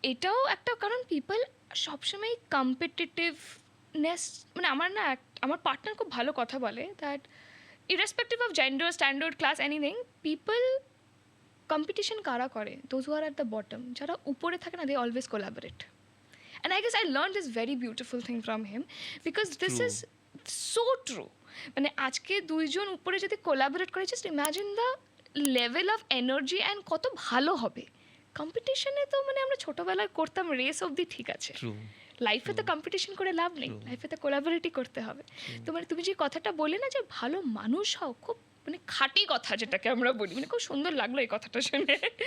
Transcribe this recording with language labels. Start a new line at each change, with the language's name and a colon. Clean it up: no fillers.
English: এটাও একটা কারণ পিপল সবসময় কম্পিটিটিভনেস,
Bangla: মানে আমার পার্টনার খুব ভালো কথা বলে
English: that irrespective of gender, standard, class, anything, people competition
Bangla: কারা করে,
English: those who are at the bottom,
Bangla: যারা উপরে থাকে না,
English: They always collaborate. And I guess I learned this very beautiful thing from him because this True. is so true.
Bangla: মানে আজকে দুইজন উপরে যদি কোলাবোরেট করে,
English: just imagine the level of energy
Bangla: and কত ভালো হবে। কম্পিটিশনে তো মানে আমরা ছোটোবেলায় করতাম রেস অবধি, ঠিক আছে,
English: True.
Bangla: লাইফে তো কম্পিটিশন করে লাভ নেই, লাইফে তো কোলাবোরেটই করতে হবে। তো মানে তুমি যে কথাটা বলে না যে ভালো মানুষ হও, খুব মানে খাঁটি কথা যেটাকে আমরা বলি, মানে খুব সুন্দর লাগলো এই কথাটা শুনে।